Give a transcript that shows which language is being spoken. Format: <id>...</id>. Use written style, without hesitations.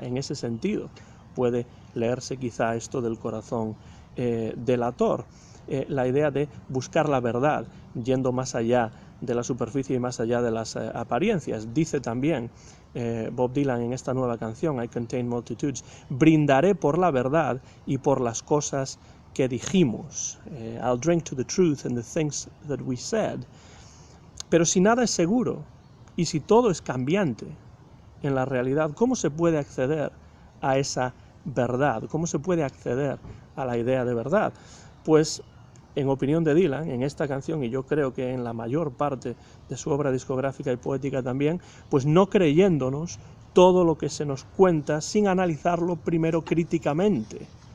<es>En ese sentido puede leerse quizá esto del corazón delator, la idea de buscar la verdad, yendo más allá de la superficie y más allá de las apariencias. Dice también Bob Dylan en esta nueva canción, I Contain Multitudes, brindaré por la verdad y por las cosas que dijimos.</es> <en>I'll drink to the truth and the things that we said.</en> <es>Pero si nada es seguro y si todo es cambiante en la realidad, ¿cómo se puede acceder a esa verdad? ¿Cómo se puede acceder a la idea de verdad? Pues, en opinión de Dylan, en esta canción, y yo creo que en la mayor parte de su obra discográfica y poética también, pues no creyéndonos todo lo que se nos cuenta sin analizarlo primero críticamente.</es>